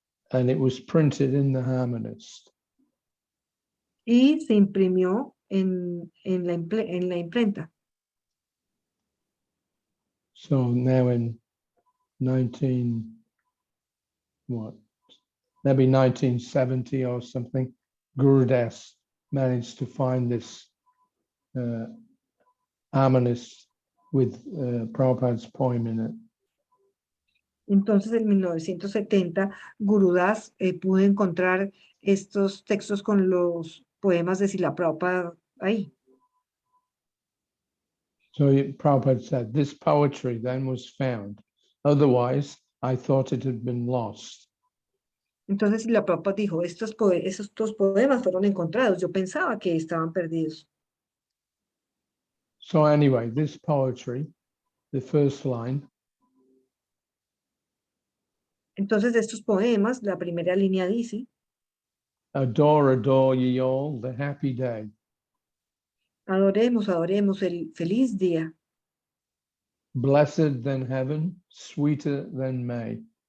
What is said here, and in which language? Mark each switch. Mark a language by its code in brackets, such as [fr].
[en] And it was printed in the Harmonist. [es] Y se imprimió en la imprenta. [en] So now in maybe 1970 or something, Gurudas managed to find this harmonist with Prabhupada's poem in it. [es] Entonces, en 1970, Gurudas pudo encontrar estos textos con los poemas de Srila Prabhupada ahí. [en] So Prabhupada said, this poetry then was found. Otherwise, I thought it had been lost. [es] Entonces, Srila Prabhupada dijo, estos poemas fueron encontrados. Yo pensaba que estaban perdidos. [en] So anyway, this poetry, the first line, [es] Entonces, de estos poemas, la primera línea dice, [en] adore, adore ye all, the happy day. [es] adoremos, adoremos el feliz día, [en] Blessed than heaven, sweeter than May.